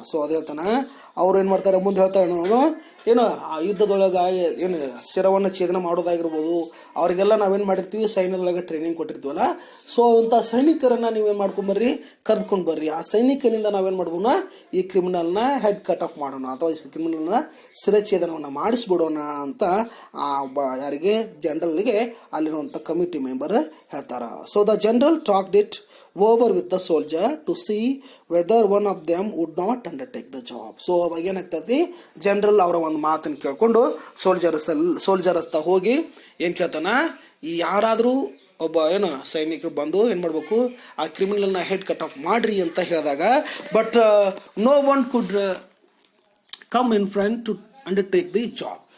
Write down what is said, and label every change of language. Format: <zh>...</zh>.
<kn>So ಅದೇ ಹೇಳ್ತಾನೆ, ಅವ್ರು ಏನು ಮಾಡ್ತಾರೆ, ಮುಂದೆ ಹೇಳ್ತಾರೆ, ಏನು ಆ ಯುದ್ಧದೊಳಗೆ ಏನು ಶಿರವನ್ನು ಛೇದನ ಮಾಡೋದಾಗಿರ್ಬೋದು, ಅವರಿಗೆಲ್ಲ ನಾವೇನು ಮಾಡಿರ್ತೀವಿ, ಸೈನ್ಯದೊಳಗೆ ಟ್ರೈನಿಂಗ್ ಕೊಟ್ಟಿರ್ತೀವಲ್ಲ. ಸೊ ಅಂಥ ಸೈನಿಕರನ್ನು ನೀವೇನು ಮಾಡ್ಕೊಂಬರ್ರಿ, ಕರೆದುಕೊಂಡು ಬರ್ರಿ. ಆ ಸೈನಿಕನಿಂದ ನಾವೇನು ಮಾಡ್ಬೋಣ, ಈ ಕ್ರಿಮಿನಲ್ನ ಹೆಡ್ ಕಟ್ ಆಫ್ ಮಾಡೋಣ ಅಥವಾ ಈ ಕ್ರಿಮಿನಲ್ನ ಶಿರಛೇದನವನ್ನು ಮಾಡಿಸ್ಬಿಡೋಣ ಅಂತ ಯಾರಿಗೆ, ಜನರಲ್ಗೆ ಅಲ್ಲಿರುವಂಥ ಕಮಿಟಿ ಮೆಂಬರ್ ಹೇಳ್ತಾರ.</kn> <en>So the general talked it over with the soldier to see whether one of them would not undertake the job.</en> <kn>So ಅವಾಗ ಏನಾಗ್ತೈತಿ, ಜನರಲ್ ಅವರ ಒಂದು ಮಾತನ್ನು ಕೇಳ್ಕೊಂಡು ಸೋಲ್ಜರ್ ಹಸ್ತ ಹೋಗಿ ಏನು ಕೇಳ್ತಾನ, ಈ ಯಾರಾದರೂ ಒಬ್ಬ ಏನು ಸೈನಿಕರು ಬಂದು ಏನು ಮಾಡಬೇಕು, ಆ ಕ್ರಿಮಿನಲ್ನ ಹೆಡ್ ಕಟ್ ಆಫ್ ಮಾಡ್ರಿ ಅಂತ ಹೇಳಿದಾಗ,</kn> <en>But no one could come in front to undertake the job.</en>